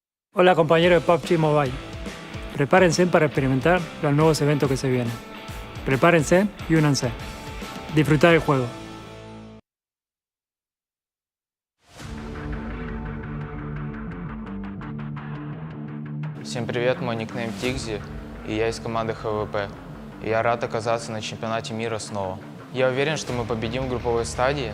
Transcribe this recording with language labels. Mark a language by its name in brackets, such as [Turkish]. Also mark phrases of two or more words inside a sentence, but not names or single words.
[Spanish] Hola compañeros de PUBG Mobile, prepárense para experimentar los nuevos eventos que se vienen. Prepárense y únanse. Disfrutar el juego. [Russian] Всем привет, мой никнейм Тигзи, и я из команды ХВП. И я рад оказаться на чемпионате мира снова. Я уверен, что мы победим в групповой стадии.